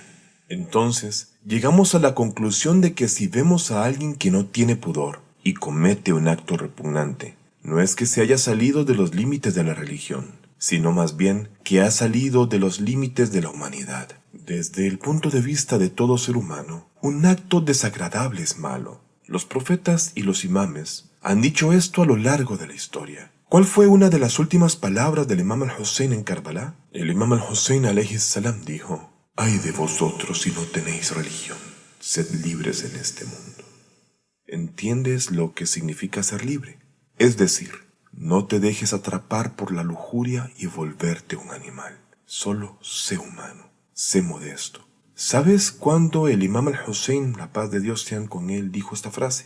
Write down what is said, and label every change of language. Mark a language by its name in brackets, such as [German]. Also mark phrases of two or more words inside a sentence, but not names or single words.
[Spanish] Entonces, llegamos a la conclusión de que si vemos a alguien que no tiene pudor y comete un acto repugnante, no es que se haya salido de los límites de la religión, sino más bien que ha salido de los límites de la humanidad. Desde el punto de vista de todo ser humano, un acto desagradable es malo. Los profetas y los imames han dicho esto a lo largo de la historia. ¿Cuál fue una de las últimas palabras del imam al-Hussein en Karbala? El imam al-Hussein [Arabic] عليه السلام [Spanish] dijo: «Ay de vosotros si no tenéis religión, sed libres en este mundo». ¿entiendes lo que significa ser libre? Es decir, no te dejes atrapar por la lujuria y volverte un animal. Solo sé humano, sé modesto. ¿Sabes cuándo el imam al-Hussein, la paz de Dios sean con él, dijo esta frase?